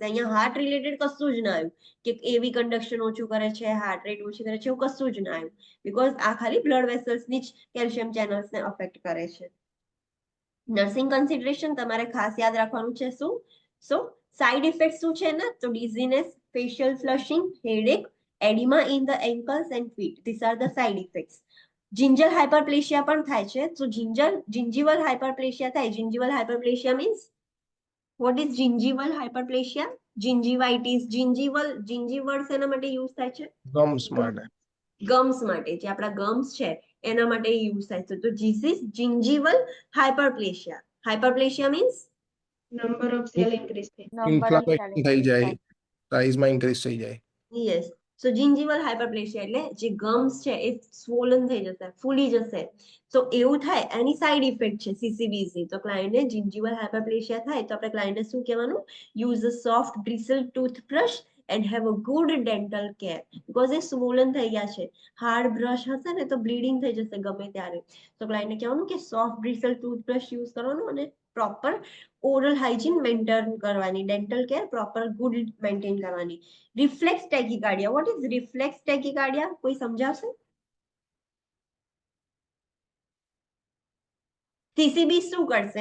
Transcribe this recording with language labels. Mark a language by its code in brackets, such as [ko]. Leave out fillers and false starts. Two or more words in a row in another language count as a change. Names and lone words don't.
[gu] અહીંયા [en] heart related [gu] કશું જ ના આવ્યું કે એવી કન્ડક્શન ઓછું કરે છે, [en] heart rate [gu] ઓછી કરે છે, એવું કશું જ ના આવ્યું, બીકોઝ આ ખાલી બ્લડ વેસલ્સની જ કેલ્શિયમ ચેનલ્સને અફેક્ટ કરે છે. [en] nursing consideration [gu] તમારે ખાસ યાદ રાખવાનું છે. [en] so side effect [gu] શું છે ને? તો [en] dizziness, facial flushing, headache, edema in the ankles and feet. These are the side effects. Gingival hyperplasia [gu] પણ થાય છે. [en] So gingival hyperplasia [gu] થાય. [en] Gingival hyperplasia means what is gingival hyperplasia? [gu] Gingivitis. gingival શેના માટે યુઝ થાય છે? ગમ્સ માટે. ગમ્સ માટે. જે આપણા ગમ્સ છે એના માટે યુઝ થાય છે. [en] તો this is gingival hyperplasia. Hyperplasia means number of cell increase થાય. [gu] ઇન્ફ્લામેશન થઈ જાય, સાઇઝમાં ઇન્ક્રીઝ થઈ જાય. યસ. સો [en] gingival hyperplasia [gu] એટલે જે ગમ્સ છે એ સ્વોલન થઈ જશે, ફૂલી જશે. તો એવું થાય, એની સાઇડ ઇફેક્ટ છે સીસીબીસ ની. તો ક્લાયન્ટને [en] gingival hyperplasia [gu] થાય તો આપણે ક્લાયન્ટને શું કહેવાનું? [en] use a soft bristle toothbrush and have a good dental care, because [gu] એ સ્વોલન થઈ ગયા છે. [en] hard brush [gu] હશે ને તો બ્લીડિંગ થઈ જશે ગમે ત્યારે. તો ક્લાયન્ટને કહેવાનું કે [en] soft bristle toothbrush [gu] યુઝ કરવાનું અને [en] proper oral hygiene maintain [gu] કરવાની, [en] dental care proper good maintain [gu] કરવાની. [en] reflex tachycardia. what is reflex tachycardia? [gu] કોઈ સમજાવશે? સીસીબી શું કરશે?